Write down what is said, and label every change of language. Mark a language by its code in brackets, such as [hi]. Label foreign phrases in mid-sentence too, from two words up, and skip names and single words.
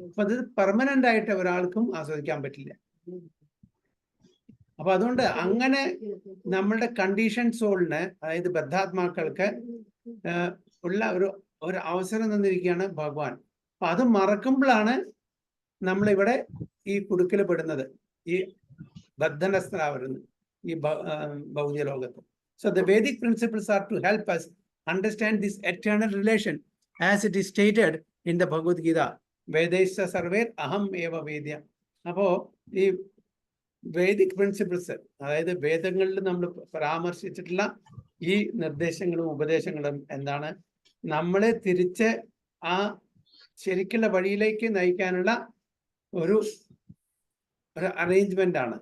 [ml] അപ്പൊ അത് പെർമനന്റ് ആയിട്ട് ഒരാൾക്കും ആസ്വദിക്കാൻ പറ്റില്ല. അപ്പൊ അതുകൊണ്ട് അങ്ങനെ നമ്മളുടെ [en] condition souls, [ml] അതായത് ബദ്ധാത്മാക്കൾക്ക് ഉള്ള ഒരു അവസരം തന്നിരിക്കുകയാണ് ഭഗവാൻ. അപ്പൊ അത് മറക്കുമ്പോഴാണ് നമ്മളിവിടെ ഈ കുടുക്കിൽ പെടുന്നത്, ഈ ബദ്ധനസ്ഥരാവരുന്നത് ഈ ഭൗതിക ലോകത്ത്. [en] So the Vedic principles are to help us understand this eternal relation as it is stated in the Bhagavad Gita. [sa] वेदेश्च सर्वैर् अहम् एव वेद्य. [ml] അപ്പോ ഈ [en] Vedic principles, [ml] അതായത് വേദങ്ങളിൽ നമ്മൾ പരാമർശിച്ചിട്ടുള്ള ഈ നിർദ്ദേശങ്ങളും ഉപദേശങ്ങളും എന്താണ്? നമ്മളെ തിരിച്ച് ആ ശരിക്കുള്ള വഴിയിലേക്ക് നയിക്കാനുള്ള ഒരു അറേഞ്ച്മെന്റ് ആണ്.